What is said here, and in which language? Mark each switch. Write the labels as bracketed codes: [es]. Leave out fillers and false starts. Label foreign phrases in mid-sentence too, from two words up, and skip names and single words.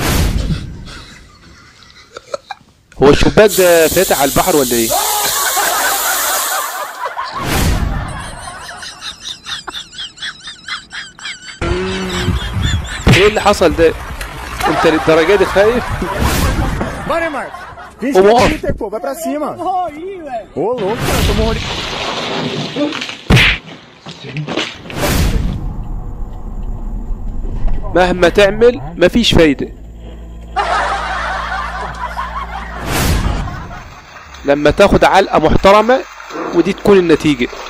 [ar] هو الشباك ده فاتح على البحر ولا ايه؟ ايه اللي حصل ده؟ انت للدرجة دي خايف؟ قوم اقف. [pt] Vai pra cima. Ô, louco, cara, tô morrendo. [ar] مهما تعمل مفيش فايدة. لما تاخد علقة محترمة ودي تكون النتيجة.